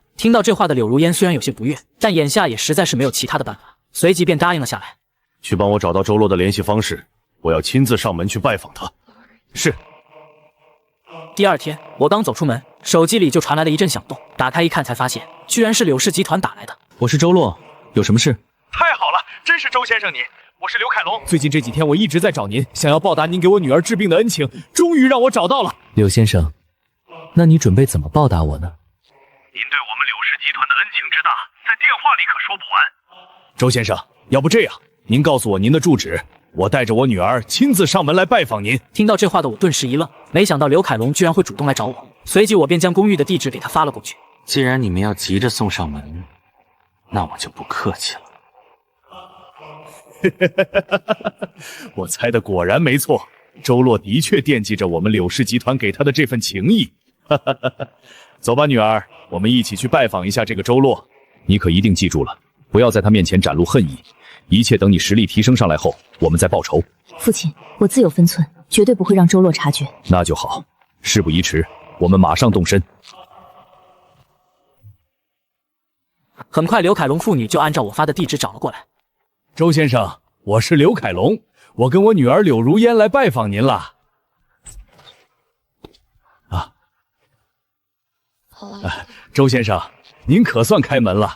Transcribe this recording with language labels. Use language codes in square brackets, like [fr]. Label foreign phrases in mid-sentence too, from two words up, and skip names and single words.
[zh] 聽到這話的柳如煙雖然有些不悅，但眼下也實在是沒有其他的辦法，隨即便答應了下來。去幫我找到周洛的聯繫方式，我要親自上門去拜訪他。是。第二天，我剛走出門，手機裡就傳來了一陣響動，打開一看才發現，居然是柳氏集團打來的。我是周洛，有什麼事？太好了，真是周先生你，我是刘凱龍。最近這幾天我一直在找您，想要報答您給我女兒治病的恩情，終於讓我找到了。柳先生，那你準備怎麼報答我呢？您對我們柳氏集團的恩情之大，在電話裡可說不完。周先生，要不這樣，您告訴我您的住址，我帶着我女兒親自上門來拜訪您。聽到這話的我頓時一愣，沒想到劉凱龍居然會主動來找我。 隨即我便将公寓的地址給他發了過去。既然你們要急着送上門，那我就不客氣了。我猜的果然沒錯，周洛的確惦記着我們柳氏集團給他的這份情誼。走吧，女兒，我們一起去拜訪一下這個周洛。你可一定記住了，不要在他面前展露恨意，一切等你實力提升上來後，我們再報仇。父親，我自有分寸，絕對不會讓周洛察覺。那就好，事不宜遲，我們馬上動身。很快，刘凱龍父女就按照我發的地址找了過来。周先生，我是刘凱龍，我跟我女兒柳如烟來拜訪您了。周先生，您可算開門了。